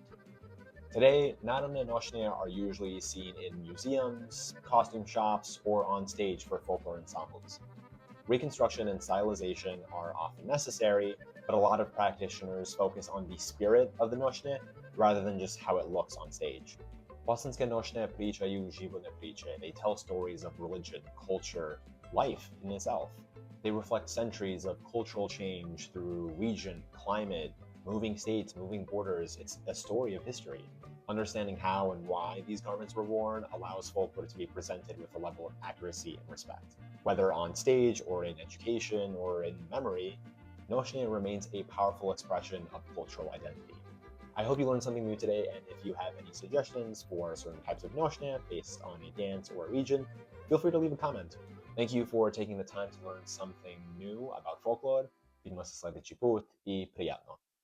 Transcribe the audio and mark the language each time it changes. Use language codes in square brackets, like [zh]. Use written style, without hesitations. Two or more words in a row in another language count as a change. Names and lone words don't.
[en] Today, [bs] Narodne Nošnje [en] are usually seen in museums, costume shops, or on stage for folklore ensembles. Reconstruction and stylization are often necessary, but a lot of practitioners focus on the spirit of the nošnje rather than just how it looks on stage. [bs] Bosanske nošnje pričaju životne priče. [en] They tell stories of religion, culture, life in itself. They reflect centuries of cultural change through region, climate, moving states, moving borders. It's a story of history. Understanding how and why these garments were worn allows folklore to be presented with a level of accuracy and respect. Whether on stage or in education or in memory, nošnje remains a powerful expression of cultural identity. I hope you learned something new today, and if you have any suggestions for certain types of nošnje based on a dance or a region, feel free to leave a comment. Thank you for taking the time to learn something new about folklore. [bs] Vidimo se sledeći put I prijatno.